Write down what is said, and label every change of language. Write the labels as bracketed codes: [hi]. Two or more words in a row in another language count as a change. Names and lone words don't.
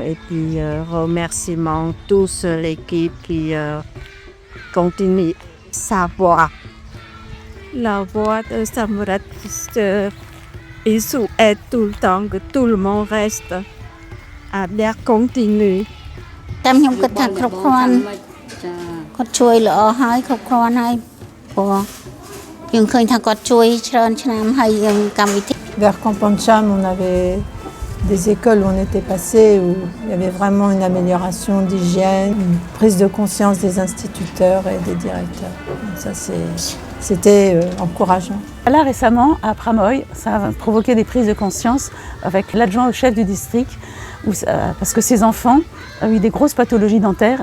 [fr] Et puis, remerciements tous l'équipe qui continue sa voie. La voie de Samret, il souhaite tout le temps que tout le monde reste à bien continuer. [km] តាមខ្ញុំគិតថាគ្រប់គ្រាន់គាត់ជួយល្អហើយគ្រប់គ្រាន់ហើយព្រោះយើងឃើញថាគាត់ជួយច្រើនឆ្នាំហើយកម្មវិធី [fr] Vers Kampong Cham, on avait des écoles où on était passé, où il y avait vraiment une amélioration d'hygiène, une prise de conscience des instituteurs et des directeurs. Donc ça, c'était encourageant. Là, récemment, à Phra-Moi, ça a provoqué des prises de conscience avec l'adjoint au chef du district, parce que ses enfants a eu des grosses pathologies dentaires.